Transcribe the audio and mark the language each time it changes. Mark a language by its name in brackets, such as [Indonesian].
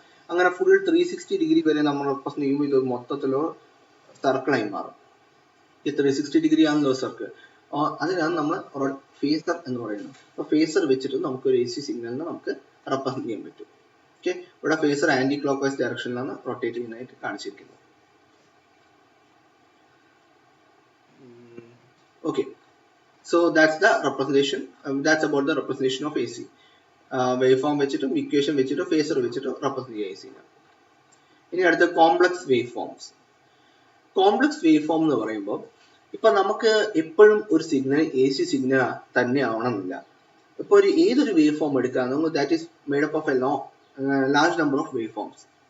[Malayalam] അങ്ങനെ full 360 degree വരെ നമ്മൾ റെപ്രസെന്റ് ചെയ്യുമ്പോൾ ഇത് മൊത്തത്തിലോ സർക്കിളായി മാറും. ഈ 360 ഡിഗ്രി ആണല്ലോ സർക്കിൾ. അതിനാണ് നമ്മൾ ഫേസർ എന്ന് പറയുന്നത്. അപ്പോൾ ഫേസർ വെച്ചിട്ട് നമുക്ക് ഒരു AC സിഗ്നലിനെ നമുക്ക് റെപ്രസെന്റ് ചെയ്യാൻ പറ്റും. ഓക്കെ, ഇവിടെ phasor anti clock vice ഡയറക്ഷനിലാണ് rotate ചെയ്യുന്നതായിട്ട് കാണിച്ചിരിക്കുന്നത്. [English] Okay, so that's the representation. That's about the representation of AC. [Malayalam] Waveform വെച്ചിട്ടും ഇക്വേഷൻ വെച്ചിട്ടും ഫേസർ വെച്ചിട്ടും റെപ്രസെന്റ് ചെയ്യുക AC. ഇനി അടുത്ത complex wave forms. Complex wave form എന്ന് പറയുമ്പോൾ ഇപ്പൊ നമുക്ക് എപ്പോഴും ഒരു സിഗ്നൽ AC സിഗ്നൽ തന്നെ ആവണമെന്നില്ല. ഇപ്പോൾ ഏതൊരു വേവ് ഫോം എടുക്കുക, [English] That is made up of a large number of wave forms.